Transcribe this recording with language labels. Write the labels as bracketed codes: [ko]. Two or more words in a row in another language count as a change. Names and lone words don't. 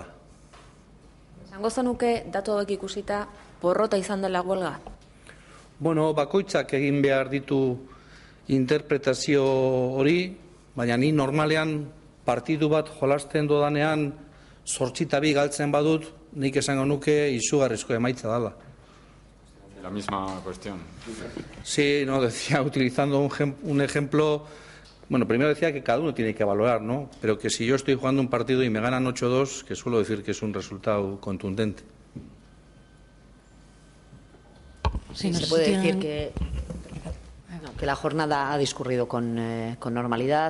[eu] Esango zenuke datu hauek ikusita porrota izan dela huelga? Bueno, bakoitzak egin behar ditu interpretazio hori, baina ni normalean partidu bat jolasten dodanean 8-2 galtzen badut, nik esango nuke izugarrizko emaitza dela. [es] La misma cuestión. Sí, no, decía, utilizando un ejemplo, bueno, primero decía que cada uno tiene que valorar, ¿no? Pero que si yo estoy jugando un partido y me ganan 8-2, que suelo decir que es un resultado contundente. Sí, se puede decir que la jornada ha discurrido con normalidad.